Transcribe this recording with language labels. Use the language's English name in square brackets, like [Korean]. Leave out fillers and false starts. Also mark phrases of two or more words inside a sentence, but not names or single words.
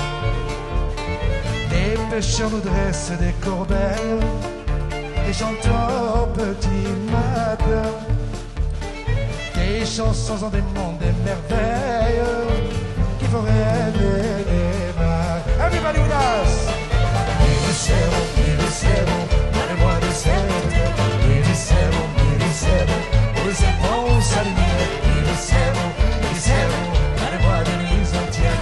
[French] Les pêcheurs nous dressent des corbeilles et j'entends au petit matin des chansons en des mondes des merveilles qui font rêver les mains. [English] Everybody with us! [Italian] Mi dicevo, [French] parle-moi de cette terre. [Italian] Mi dicevo, [French] où se pense à lumière. [Italian] Mi dicevo, [French] parle-moi de nuits entières.